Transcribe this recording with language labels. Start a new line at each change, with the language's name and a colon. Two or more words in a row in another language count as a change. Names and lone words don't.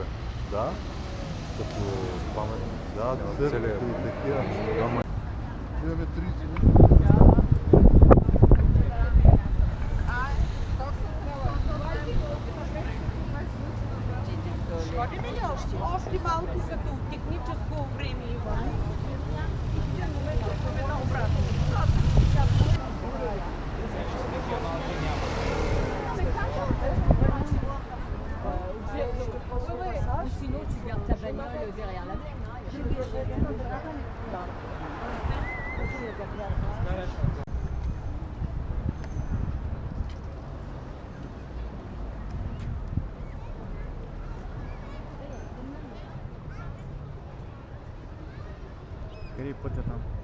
Bulgarian: Да. Като памет. Да, църквата и такива. Имаме 30 минути. Ходим ли още? Още малко като техническо време има.
French: Sinon, tu gardes ta bagnole derrière la mer.
Bulgarian: Къде е пътя там?